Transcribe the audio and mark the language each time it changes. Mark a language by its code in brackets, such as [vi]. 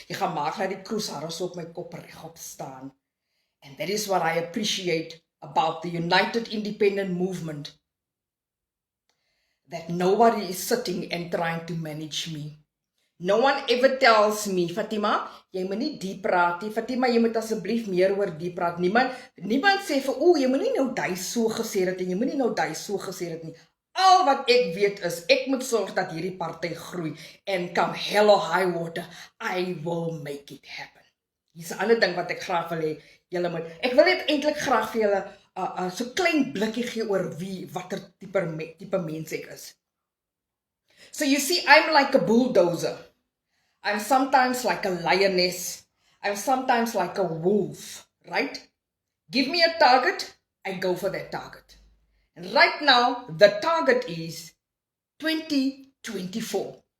[af] Jy gaan maak dat die kroeshare so op my kop regop staan. [en] And that is what I appreciate about the United Independent Movement. That nobody is sitting and trying to manage me. No one ever tells me, Fatima, [af] jy moet nie die praat nie. Fatima, jy moet asseblief meer oor die praat. Niemand sê vir, jy moet nie nou die so gesê het en jy moet nie nou die so gesê het nie. Al wat ek weet is, ek moet sorg dat hierdie party groei. [en] And come hell or high water, I will make it happen. [af] Hier is 'n ander ding wat ek graag wil hê, julle moet. Ek wil net eintlik graag vir julle so klein blikkie gee oor watter tipe mens ek is. [en] So you see, I'm like a bulldozer. I'm sometimes like a lioness. I'm sometimes like a wolf, right? Give me a target, I go for that target. And right now, the target is 2024.